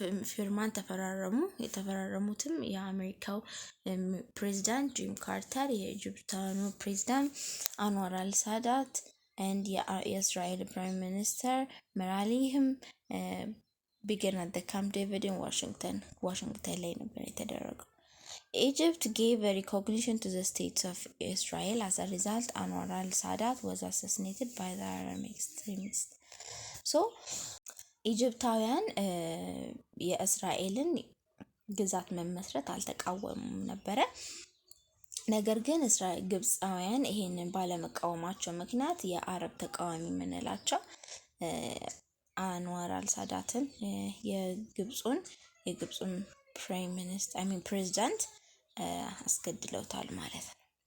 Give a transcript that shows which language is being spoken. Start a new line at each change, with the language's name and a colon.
Amharic: ፊርማን ተፈራረሙ። የተፈራረሙትም የአሜሪካው ፕሬዚዳንት ጂም ካርተር፣ የኢጅፕታኑ ፕሬዚዳንት አንዋር አልሳዳት and የእስራኤል ፕራይም ሚኒስተር መራሊህም
English: began at the Camp David in
Amharic: ዋሽንግተን ላይ ነበር የተደረገው።
English: Egypt gave a recognition to the state of Israel. As a result, Anwar al-Sadat was assassinated by the Arab extremists.
Amharic: So, ኢጅፕታውያን የእስራኤልን ግዛት መመስረት አልተቃወሙም ነበረ። ነገር ግን ግብፃውያን ይሄንን ባለመቃወማቸው ምክንያት የአረብ ተቃዋሚ የምንላቸው አንዋር አልሳዳትን የግብፁን ፕራይም ሚኒስተር ፕሬዚዳንት አስገድለውታል ማለት ነው።